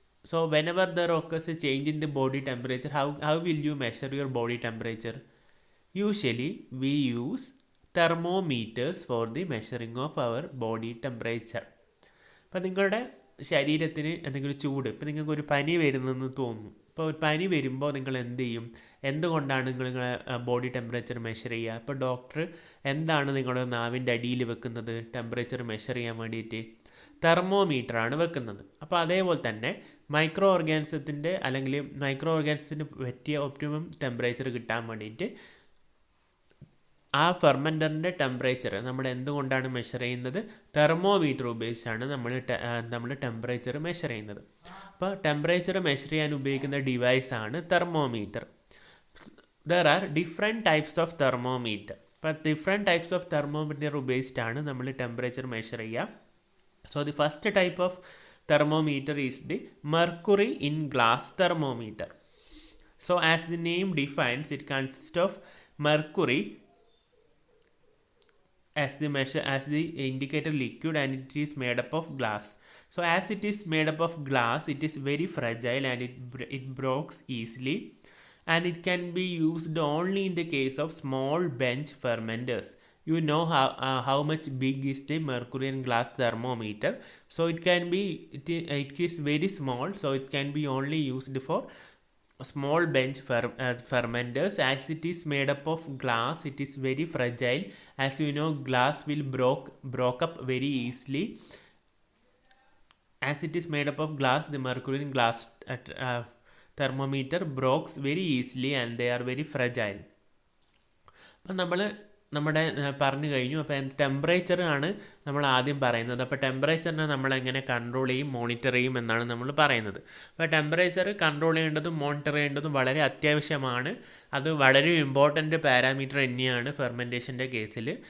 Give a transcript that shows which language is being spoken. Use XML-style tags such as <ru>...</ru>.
<en>So whenever there occurs a change in the body temperature, how will you measure your body temperature? Usually we use thermometers for the measuring of our body temperature.</en> <ml>അപ്പോൾ നിങ്ങളുടെ ശരീരത്തിന് എന്തെങ്കിലും ചൂട്, ഇപ്പോൾ നിങ്ങൾക്ക് ഒരു പനി വരുന്നെന്ന് തോന്നുന്നു. ഇപ്പോൾ ഒരു പനി വരുമ്പോൾ നിങ്ങൾ എന്ത് ചെയ്യും? എന്തുകൊണ്ടാണ് നിങ്ങളെ ബോഡി ടെമ്പറേച്ചർ മെഷർ ചെയ്യുക? ഇപ്പോൾ ഡോക്ടർ എന്താണ് നിങ്ങളുടെ നാവിൻ്റെ അടിയിൽ വെക്കുന്നത് ടെമ്പറേച്ചർ മെഷർ ചെയ്യാൻ വേണ്ടിയിട്ട്? തെർമോമീറ്ററാണ് വെക്കുന്നത്. അപ്പോൾ അതേപോലെ തന്നെ മൈക്രോ ഓർഗാനിസത്തിൻ്റെ അല്ലെങ്കിൽ മൈക്രോ ഓർഗാനിസത്തിന് പറ്റിയ ഒപ്റ്റിമം ടെമ്പറേച്ചർ കിട്ടാൻ വേണ്ടിയിട്ട് ആ ഫെർമെൻറ്ററിൻ്റെ ടെമ്പറേച്ചർ നമ്മൾ എന്തുകൊണ്ടാണ് മെഷർ ചെയ്യുന്നത്? തെർമോമീറ്റർ ഉപയോഗിച്ചാണ് നമ്മൾ ടെമ്പറേച്ചർ മെഷർ ചെയ്യുന്നത്. അപ്പോൾ ടെമ്പറേച്ചർ മെഷർ ചെയ്യാൻ ഉപയോഗിക്കുന്ന ഡിവൈസാണ് thermometer.</ml> <en>There are different types of thermometer.</en> <ml>അപ്പോൾ ഡിഫറെൻറ്റ് ടൈപ്സ് ഓഫ് തെർമോമീറ്റർ ഉപയോഗിച്ചിട്ടാണ് നമ്മൾ ടെമ്പറേച്ചർ മെഷർ ചെയ്യുക.</ml> <en>So the first type of thermometer is the mercury in glass thermometer. So as the name defines, it consists of mercury as the indicator liquid, and it is made up of glass. So as it is made up of glass, it is very fragile and it breaks easily, and it can be used only in the case of small bench fermenters. You know how much big is the mercury in glass thermometer. So it is very small, so it can be only used for small bench fermenters. As it is made up of glass, it is very fragile. As you know, glass will broke up very easily. As it is made up of glass, the mercury in glass thermometer breaks very easily and they are very fragile.</en> <ml>അപ്പം നമ്മുടെ പറഞ്ഞു കഴിഞ്ഞു. അപ്പോൾ temperature ആണ് നമ്മൾ ആദ്യം പറയുന്നത്. അപ്പോൾ ടെമ്പറേച്ചറിനെ നമ്മൾ എങ്ങനെ കൺട്രോൾ ചെയ്യും, മോണിറ്റർ ചെയ്യും എന്നാണ് നമ്മൾ പറയുന്നത്. അപ്പോൾ ടെമ്പറേച്ചർ കൺട്രോൾ ചെയ്യേണ്ടതും മോണിറ്റർ ചെയ്യേണ്ടതും വളരെ അത്യാവശ്യമാണ്. അത് വളരെ ഇമ്പോർട്ടൻ്റ് പാരാമീറ്റർ തന്നെയാണ് ഫെർമെൻറ്റേഷൻ്റെ കേസിൽ.</ml>